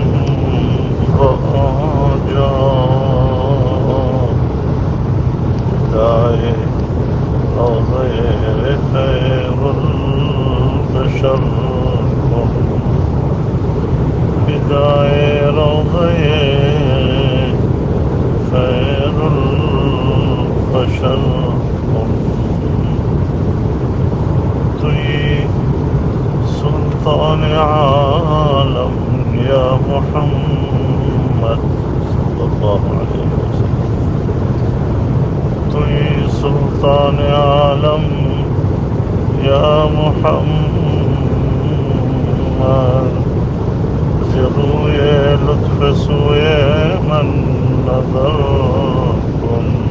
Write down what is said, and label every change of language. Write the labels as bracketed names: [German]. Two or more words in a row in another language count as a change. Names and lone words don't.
[Persian] بآنجا دائے روضے خیر البشر بدائے روضے خیر البشر توی سلطان عالم یا محمد [Arabic] صلی اللہ علیہ وسلم [Persian] توی سلطان عالم یا محمد روئے لطف سوئے من نظر کن